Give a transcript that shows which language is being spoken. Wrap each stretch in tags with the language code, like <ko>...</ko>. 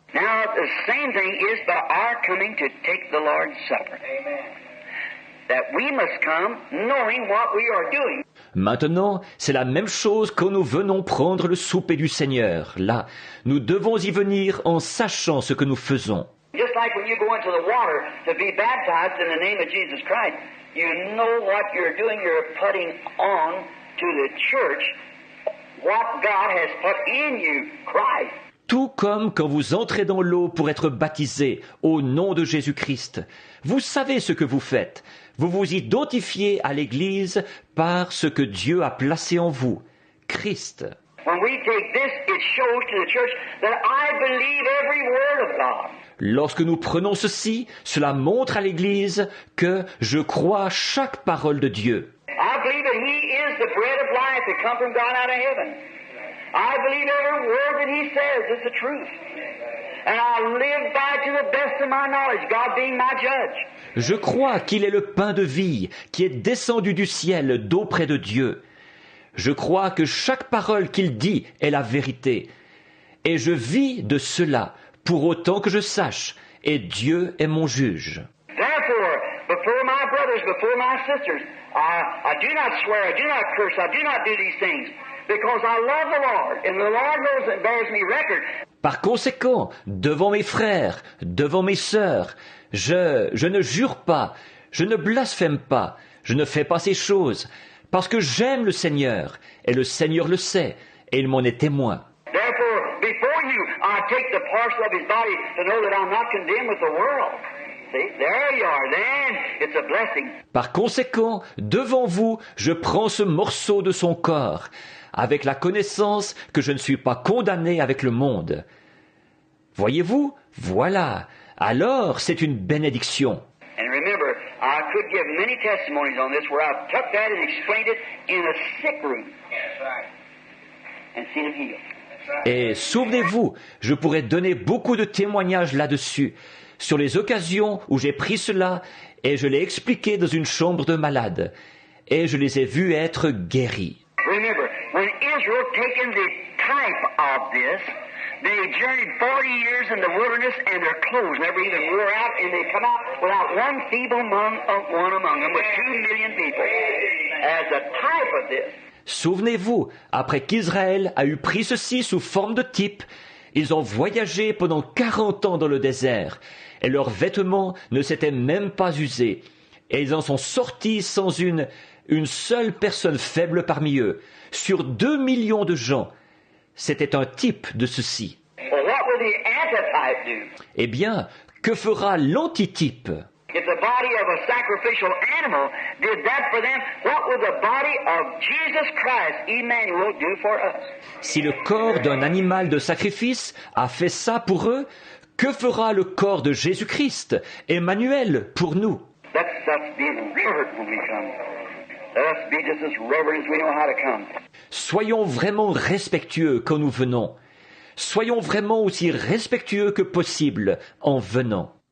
<en>Now, the same thing is by our coming to take the Lord's Supper. That we must come knowing what we are doing.</en> <fr>Maintenant, c'est la même chose quand nous venons prendre le souper du Seigneur. Là, nous devons y venir en sachant ce que nous faisons.</fr> <en>Just like when you go into the water to be baptized in the name of Jesus Christ, you know what you're doing. You're putting on to the church what God has put in you, Christ.</en> <fr>Tout comme quand vous entrez dans l'eau pour être baptisé au nom de Jésus-Christ. Vous savez ce que vous faites. Vous vous identifiez à l'Église par ce que Dieu a placé en vous, Christ.</fr> <en>When we take this, it shows to the church that I believe every word of God.</en> <fr>Lorsque nous prenons ceci, cela montre à l'Église que je crois chaque parole de Dieu.</fr> <en>I believe that He is the bread of life that come from God out of heaven. I believe every word that He says is the truth. And I live by to the best of my knowledge, God being my judge.</en> <fr>Je crois qu'il est le pain de vie qui est descendu du ciel d'auprès de Dieu. Je crois que chaque parole qu'il dit est la vérité. Et je vis de cela, pour autant que je sache, et Dieu est mon juge.</fr> <en>Therefore, before my brothers, before my sisters, I do not swear, I do not curse, I do not do these things, because I love the Lord, and the Lord knows and bears me record.</en> <fr>Par conséquent, devant mes frères, devant mes sœurs, je ne jure pas, je ne blasphème pas, je ne fais pas ces choses, parce que j'aime le Seigneur, et le Seigneur le sait, et il m'en est témoin.</fr> <en>Therefore, before you, I take the parcel of His body to know that I'm not condemned with the world. See, there you are, then it's a blessing.</en> <fr>Par conséquent, devant vous, je prends ce morceau de son corps, avec la connaissance que je ne suis pas condamné avec le monde. Voyez-vous, voilà, alors c'est une bénédiction.</fr> <en>And remember, I could give many testimonies on this where I've took that and explained it in a sick room. And seen him healed.</en> <fr>Et souvenez-vous, je pourrais donner beaucoup de témoignages là-dessus, sur les occasions où j'ai pris cela et je l'ai expliqué dans une chambre de malade, et je les ai vus être guéris.</fr> <en>Remember, when Israel taken the type of this, they journeyed 40 years in the wilderness and their clothes never even wore out, and they come out without one feeble one among them with 2 million people. As a type of this.</en> <fr>Souvenez-vous, après qu'Israël a eu pris ceci sous forme de type, ils ont voyagé pendant 40 ans dans le désert, et leurs vêtements ne s'étaient même pas usés, et ils en sont sortis sans une seule personne faible parmi eux, sur 2 millions de gens. C'était un type de ceci.</fr> <en>Well, what will the antitype do?</en> <fr>Eh bien, que fera l'antitype?</fr> <en>If the body of a sacrificial animal did that for them, what will the body of Jesus Christ, Emmanuel, do for us?</en> <fr>Si le corps d'un animal de sacrifice a fait ça pour eux, que fera le corps de Jésus-Christ, Emmanuel, pour nous?</fr> <en>That's being heard when we come. Let us be just as reverent as we know how to come.</en> <fr>Soyons vraiment respectueux quand nous venons. Soyons vraiment aussi respectueux que possible en venant.</fr>